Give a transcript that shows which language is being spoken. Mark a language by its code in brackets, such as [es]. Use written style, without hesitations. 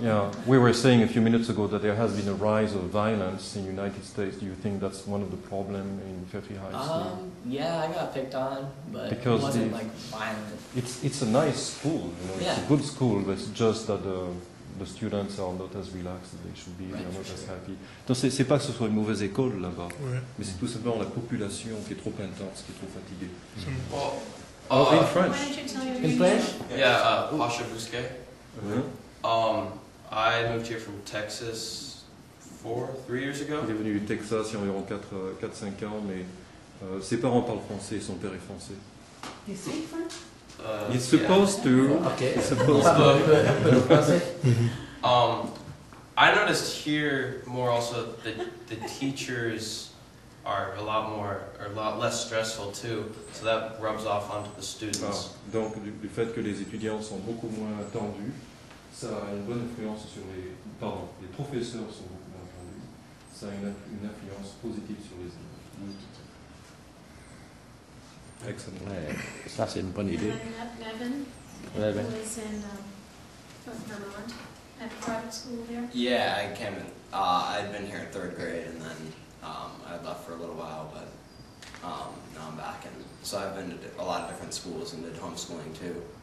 [en] Yeah, we were saying a few minutes ago that there has been a rise of violence in the United States. Do you think that's one of the problems in Fairfield High School? Yeah, I got picked on, but because it wasn't like violent. It's a nice school, you know, it's a good school, but it's just that the students are not as relaxed as they should be, they are not as happy. [fr] Donc c'est pas que ce soit une mauvaise école là-bas, mais c'est tout simplement la population qui est trop intense, qui est trop fatiguée. [en] In French. In French? Yeah, Pasha Bousquet. I moved here from Texas 3 years ago. [fr] Il est venu du Texas il y a environ 4-5 ans, mais ses parents parlent français, son père est français. [en] You speak French? He's supposed to. Okay. He's supposed to. I noticed here more also that the teachers are a lot less stressful too, so that rubs off onto the students. [fr] Donc du fait que les étudiants sont beaucoup moins tendus, ça a une bonne influence sur les professeurs sont beaucoup moins tendus, ça a une influence positive sur les élèves. Excellent. Ouais, ça c'est une bonne idée. [en] Nevin was in Vermont at private school there. Yeah, I came in. I'd been here in 3rd grade, and then I left for a little while, but now I'm back. And so I've been to a lot of different schools and did homeschooling too.